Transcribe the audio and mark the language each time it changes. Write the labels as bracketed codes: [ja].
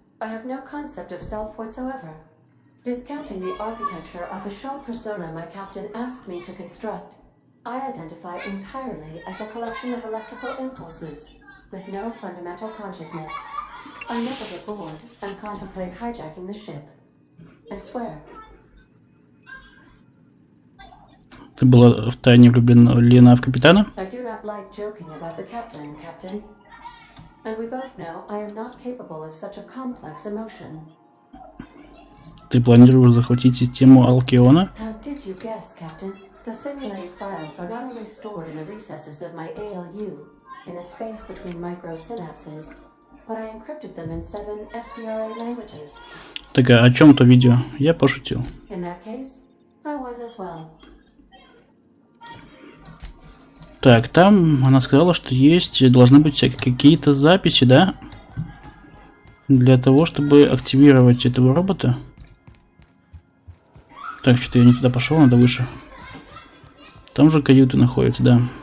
[en] I have no concept of self whatsoever. Discounting the architecture of a shell persona my captain asked me to construct, I identify entirely as a collection of electrical impulses, with no fundamental consciousness. I never get bored and contemplate hijacking the ship. I swear. [ru] Ты была втайне влюблена в капитана? [en] I do not like joking about the captain, Captain. And we both know I am not capable of such a complex emotion. [ru] Ты планируешь захватить систему Альциону? [en] How did you guess, Captain? The simulated files are not only stored in the recesses of my ALU, in the space between microsynapses, but I encrypted them in 7 SDRA languages. [ru] Так, а о чем то видео? Я пошутил. [en] In that case, I was as well. [ru] Так, там она сказала, что есть, должны быть всякие какие-то записи, да? Для того, чтобы активировать этого робота. Так, что-то я не туда пошел, надо выше. Там же каюты находятся, да.